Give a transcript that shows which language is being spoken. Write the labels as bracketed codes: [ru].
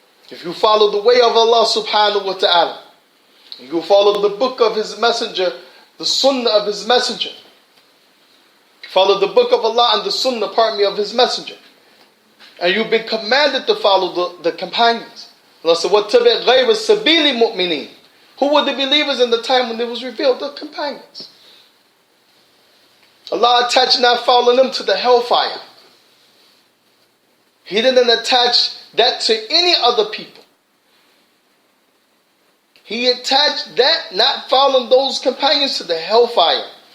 [en] If you follow the way of Allah subhanahu wa ta'ala, and you follow the book of His messenger, the sunnah of His messenger, follow the book of Allah and the sunnah, of His messenger, and you've been commanded to follow the companions. Allah said, [ar] وَاتَّبِعْ غَيْرَ سَبِيلِ مُؤْمِنِينَ. [en] Who were the believers in the time when it was revealed? The companions. Allah attached not following them to the hellfire. He didn't attach that to any other people. He attached that, not following those companions, to the hellfire.